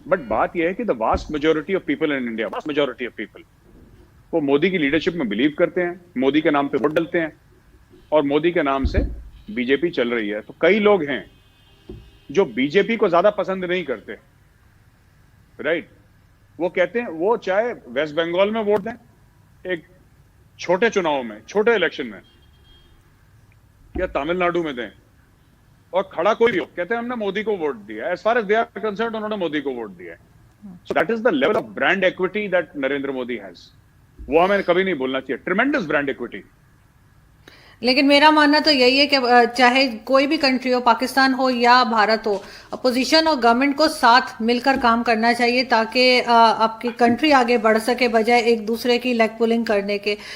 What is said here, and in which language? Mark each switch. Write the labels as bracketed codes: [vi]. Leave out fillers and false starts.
[ur] But بات یہ ہے کہ [en] the vast majority of people [ur] in India, vast majority of people, وہ مودی کی لیڈرشپ میں بلیو کرتے ہیں, مودی کے نام پہ ووٹ ڈلتے ہیں, اور مودی کے نام سے بی جے پی چل رہی ہے. تو کئی لوگ ہیں جو بی جے پی کو زیادہ پسند نہیں کرتے, رائٹ. وہ کہتے ہیں وہ چاہے ویسٹ بنگال میں ووٹ دیں, ایک چھوٹے چناؤ میں, چھوٹے الیکشن میں, یا تامل ناڈو میں دیں, اور کھڑا کوئی بھی ہو, کہتے ہیں ہم نے مودی کو ووٹ دیا. [en] as far as they are concerned, [ur] انہوں نے مودی کو ووٹ دیا. [en] So that is the level of brand equity that Narendra Modi has. [ur] وہ ہمیں کبھی نہیں بولنا چاہیے. [en] Tremendous brand equity. [ur] لیکن میرا ماننا تو یہی ہے کہ چاہے کوئی بھی کنٹری ہو، پاکستان ہو یا بھارت ہو، اپوزیشن اور گورنمنٹ کو ساتھ مل کر کام کرنا چاہیے تاکہ آپ کی کنٹری آگے بڑھ سکے بجائے ایک دوسرے کی لیگ پولنگ کرنے کے.